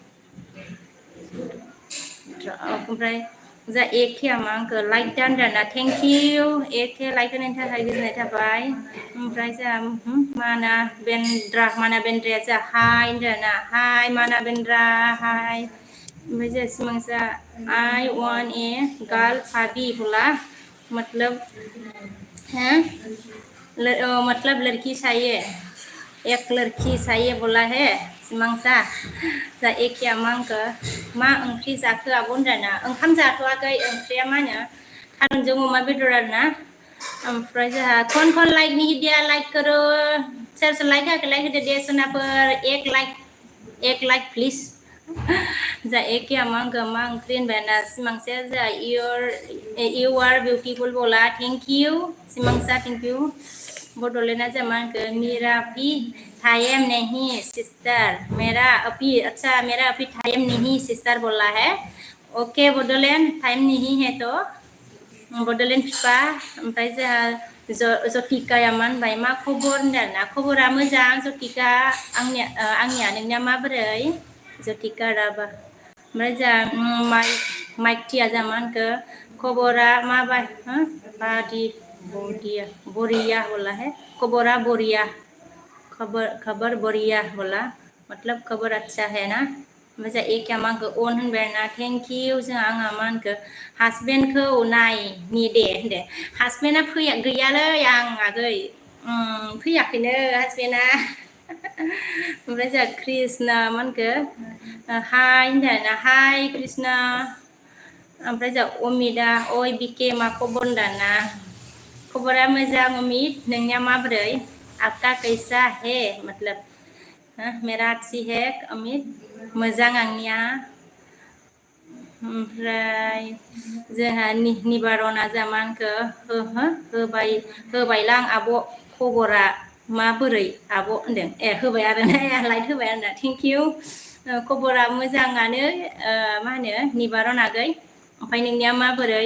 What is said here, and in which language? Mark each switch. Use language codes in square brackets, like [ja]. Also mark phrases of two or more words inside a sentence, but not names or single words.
[brx] ओमफ्राय जा एकेया मा होनखो, लाइक दानदों ना, [en] thank you [brx] एके लाइक होनायनि थाखाय गोजोननाय थाबाय। ओमफ्राय जोंहा माना बेन्द्राया जा हाय होनदों ना, हाय माना बेन्द्रा हाय। ओमफ्राय जोंहा [hi] सिमांसा [en] I want a girl [hi] भाभी बोला, मतलब मतलब लड़की चाहिए, एक लड़की चाहिए बोला है सिमांसा। [brx] जा एखेया मा होनखो, मा ओंख्रि जाखो आब' होनदों ना, ओंखाम जाथ'वाखै, ओंख्रिया मा होनो थारुनजों अमा बेदर आरोना। ओमफ्राय जोंहा [hi] कौन लाइक नहीं दिया, लाइक करो, [brx] सोर सोर लाइक होआखै लाइक होदो दे सोनाफोर, एक [en] like please. [brx] जा एखेया मा होनखो, मा ओंख्रि होनबाय ना, सिमांसाया जा [en] you are beautiful [brx] बोला, [en] thank you [brx] सिमांसा, [en] thank you. [brx] बड'लेण्डआ जा मा होनखो, [hi] मेरा भी टाइम नहीं सिस्टर, मेरा अभी टाइम नहीं सिस्टर बोला है, ओके बड'लेण्ड टाइम नहीं है तो बड'लेण्ड फिफा। [brx] ओमफ्राय जोंहा जतिकाया मा होनबाय, मा खबर होनदों आरोना, खबरा मोजां जतिका, आंनिया नोंनिया माबोरै जतिका राबा। ओमफ्राय जोंहा माइटिया जा मा होनखो, खबरा बोरिया [hi] बोला है, [brx] खबरा बोरिया, खबर बोरिया बोला, [hi] मतलब खबर अच्छा है ना। [brx] ओमफ्राय जोंहा एखेया मा होनखो, अन होनबाय आरोना, [en] thank you. [brx] जोंहा आंहा मा होनखो, हासबेन्डखौ नायनि दे होनदो, हासबेन्डआ गैयालै आं आगै, फैयाखैनो हासबेन्डआ। ओमफ्राय जोंहा कृष्णा मा होनखो, हाय होनदों आरोना, हाय कृष्णा। ओमफ्राय जोंहा अमितआ ओइ बिके मा खबर होनदों ना, खबरा मोजां अमित, नोंनिया माबोरै, [hi] आपका कैसा है, मतलब मेरा अच्छी है अमित, [brx] मोजां आंनिया। ओमफ्राय जोंहा निबारना जा मा होनखो, होबायलां आब' खबरा माबोरै आब' होनदों, होबाय आरो ना, लाइट होबाय आरो ना, [en] thank you. [brx] खबरा मोजाङानो, मा होनो निबारन आगै, ओमफ्राय नोंनिया माबोरै।